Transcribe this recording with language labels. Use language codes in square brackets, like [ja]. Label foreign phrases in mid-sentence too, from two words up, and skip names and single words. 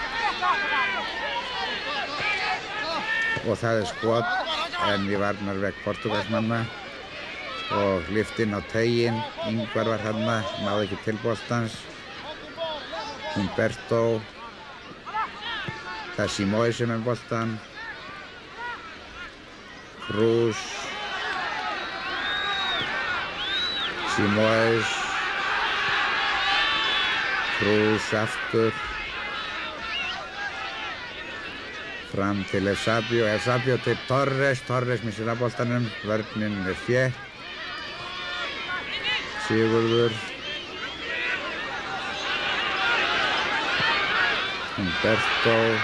[is] Og það er skot en í varnarvegg Portúgalsmanna og lyft inn á teiginn. Ingvar var þarna, náði ekki til boltans. Humberto. Það er Simói sem er boltan. Cruz. Simóis. Cruz aftur. Fram til Eusebio. Eusebio til Torres. Torres missir af boltanum. Vörnin er þétt. Sigurður. Humberto.